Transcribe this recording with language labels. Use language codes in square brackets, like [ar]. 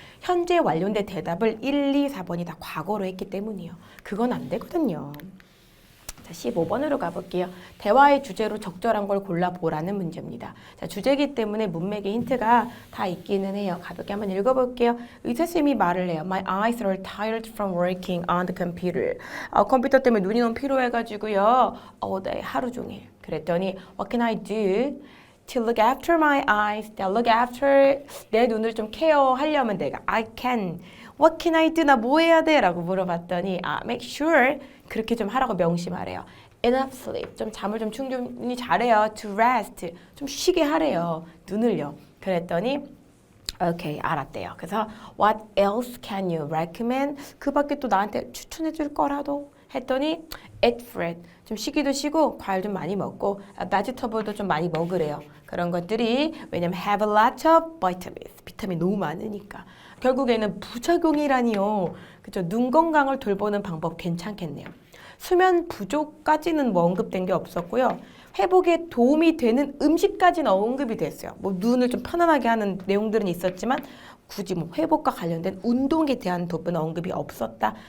[ko] 현재 완료된 대답을 1, 2, 4번이 다 과거로 했기 때문이에요. 그건 안 되거든요. 자, 15번으로 가볼게요. 대화의 주제로 적절한 걸 골라보라는 문제입니다. 자, 주제이기 때문에 문맥에 힌트가 다 있기는 해요. 가볍게 한번 읽어볼게요. 의사쌤이 말을 해요. [en] My eyes are tired from working on the computer. [ko] 컴퓨터 때문에 눈이 너무 피로해가지고요. 네, 하루 종일. 그랬더니 [en] What can I do? To look after my eyes. look after [ko] 내 눈을 좀 케어하려면 내가 [en] I can. What can I do? [ko] 나 뭐 해야 돼? 라고 물어봤더니 [en] make sure [ko] 그렇게 좀 하라고 명심하래요. [en] Enough sleep. [ko] 좀 잠을 좀 충분히 자래요. [en] To rest. [ko] 좀 쉬게 하래요. 눈을요. 그랬더니 오케이, 알았대요. 그래서 [en] what else can you recommend? [ko] 그 밖에 또 나한테 추천해 줄 거라도 했더니 [en] eat fruit. [ko] 좀 쉬기도 쉬고 과일 좀 많이 먹고 vegetable도 좀 많이 먹으래요. 그런 것들이 왜냐면 [en] have a lot of vitamins. [ko] 비타민 너무 많으니까. 결국에는 부작용이라니요. 그죠? 눈 건강을 돌보는 방법 괜찮겠네요. 수면 부족까지는 뭐 언급된 게 없었고요. 회복에 도움이 되는 음식까지는 언급이 됐어요. 뭐 눈을 좀 편안하게 하는 내용들은 있었지만 굳이 뭐 회복과 관련된 운동에 대한 부분은 언급이 없었다.